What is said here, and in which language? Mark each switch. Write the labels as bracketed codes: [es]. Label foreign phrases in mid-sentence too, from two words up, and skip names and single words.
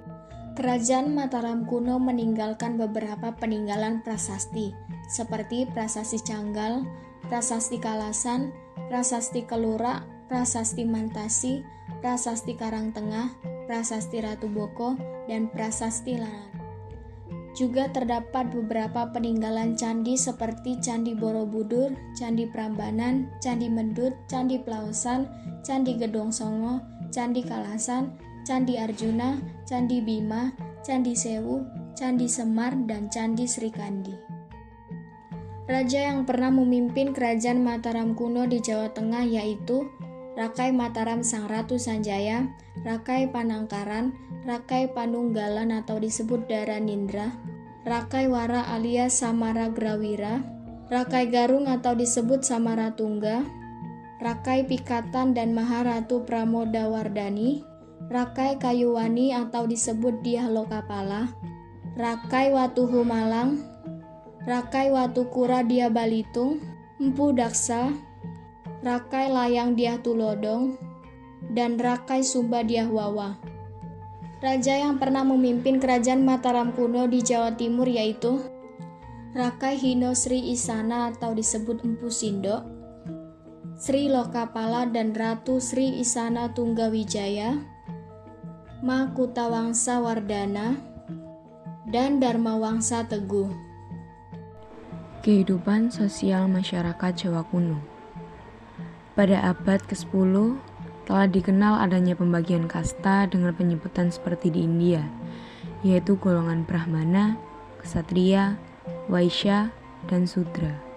[id] Kerajaan Mataram kuno meninggalkan beberapa peninggalan prasasti, seperti Prasasti Canggal, Prasasti Kalasan, Prasasti Kelura, Prasasti Mantasi, Prasasti Karangtengah, Prasasti Ratu Boko, dan Prasasti Lanat. Juga terdapat beberapa peninggalan candi seperti Candi Borobudur, Candi Prambanan, Candi Mendut, Candi Plaosan, Candi Gedong Songo, Candi Kalasan, Candi Arjuna, Candi Bima, Candi Sewu, Candi Semar, dan Candi Srikandi. Raja yang pernah memimpin Kerajaan Mataram kuno di Jawa Tengah yaitu Rakai Mataram Sang Ratu Sanjaya, Rakai Panangkaran, Rakai Panunggalan atau disebut Daranindra, Rakai Wara alias Samaragrawira, Rakai Garung atau disebut Samaratungga, Rakai Pikatan dan Maharatu Pramodawardhani, Rakai Kayuwani atau disebut Dyah Lokapala, Rakai Watuhu Malang, Rakai Watukura Dyah Balitung, Empu Daksa, Rakai Layang Dyah Tulodong, dan Rakai Sumba Dyah Wawa. Raja yang pernah memimpin Kerajaan Mataram kuno di Jawa Timur yaitu Rakai Hino Sri Isana atau disebut Empu Sindok, Sri Lokapala dan Ratu Sri Isana Tunggawijaya, Makutawangsa Wardana, dan Dharmawangsa Teguh. Kehidupan sosial masyarakat Jawa kuno. Pada abad ke-10 telah dikenal adanya pembagian kasta dengan penyebutan seperti di India, yaitu golongan Brahmana, Ksatria, Waisya, dan Sudra.